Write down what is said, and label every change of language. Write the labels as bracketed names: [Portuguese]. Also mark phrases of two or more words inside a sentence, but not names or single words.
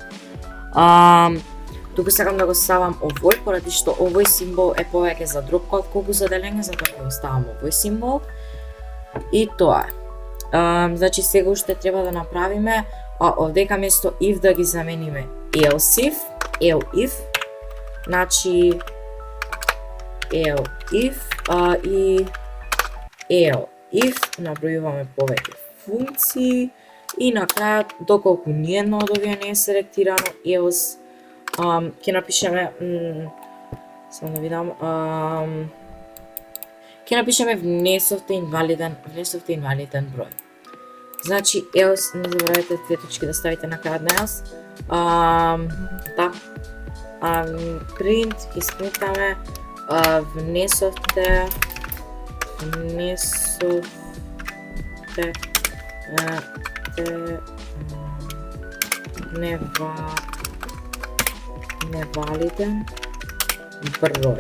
[Macedonian] Туку сакам да го ставам овој, поради што овој символ е повеќе за дропка отколку за делење, затоа ќе го ставам овој символ. И тоа е. Значи сега уште треба да направиме овдека место if да ги замениме else if, значи if и if набројуваме повеќе функции и на крајот доколку ниедно од овие не е селектирано else ќе напишеме само да видам ќе напишеме внесовте инвалиден број. Значи else, не заборавајте две точки да ставите на крајот на else. Print ќе скрутаме внесовте невалиден број.